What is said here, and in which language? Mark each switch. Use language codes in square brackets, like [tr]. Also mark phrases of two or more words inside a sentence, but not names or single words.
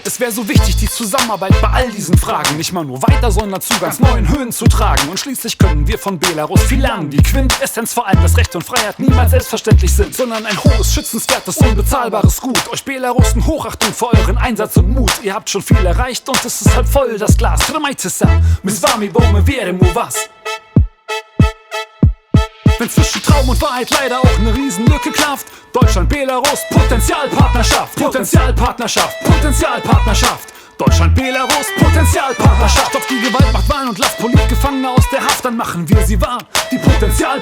[de] Es wäre so wichtig, die Zusammenarbeit bei all diesen Fragen nicht mal nur weiter, sondern zu ganz neuen Höhen zu tragen. Und schließlich können wir von Belarus viel lernen. Die Quintessenz vor allem, dass Recht und Freiheit niemals selbstverständlich sind, sondern ein hohes, schützenswertes, unbezahlbares Gut. Euch Belarusen Hochachtung für euren Einsatz und Mut. Ihr habt schon viel erreicht und es ist halb voll das Glas. [pl] Trzymajcie się, my z wami, bo my wierzymy u was. [de] Wenn zwischen Traum und Wahrheit leider auch eine Riesenlücke klafft. Deutschland, Belarus, Potenzialpartnerschaft, Potenzialpartnerschaft, Potenzialpartnerschaft. Deutschland, Belarus, Potenzialpartnerschaft. Stoppt die Gewaltmacht und lasst Politgefangene aus der Haft, dann machen wir sie wahr. Die Potenzialpartnerschaft.